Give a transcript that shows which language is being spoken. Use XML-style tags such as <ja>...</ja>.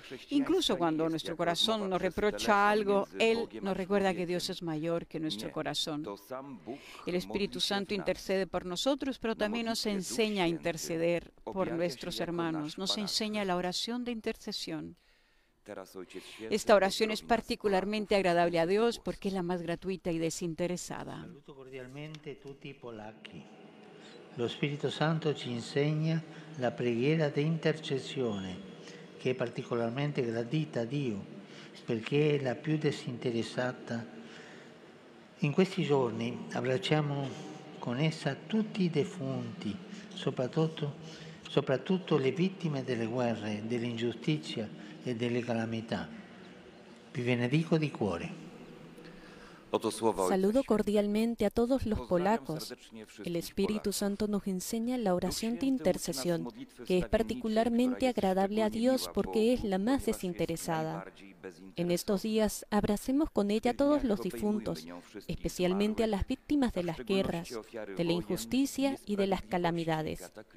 <es>Incluso cuando nuestro corazón nos reprocha algo, Él nos recuerda que Dios es mayor que nuestro corazón. El Espíritu Santo intercede por nosotros, pero también nos enseña a interceder por nuestros hermanos, nos enseña la oración de intercesión. Esta oración es particularmente agradable a Dios porque es la más gratuita y desinteresada.</es> <it>Saluto cordialmente tutti i polacchi. Lo Spirito Santo ci insegna la preghiera di intercessione, che è particolarmente gradita a Dio, perché è la più disinteressata. In questi giorni abbracciamo con essa tutti i defunti, soprattutto le vittime delle guerre, dell'ingiustizia e delle calamità. Vi benedico di cuore.</it> <es>Saludo cordialmente a todos los polacos. El Espíritu Santo nos enseña la oración de intercesión, que es particularmente agradable a Dios porque es la más desinteresada. En estos días, abracemos con ella a todos los difuntos, especialmente a las víctimas de las guerras, de la injusticia y de las calamidades.</es>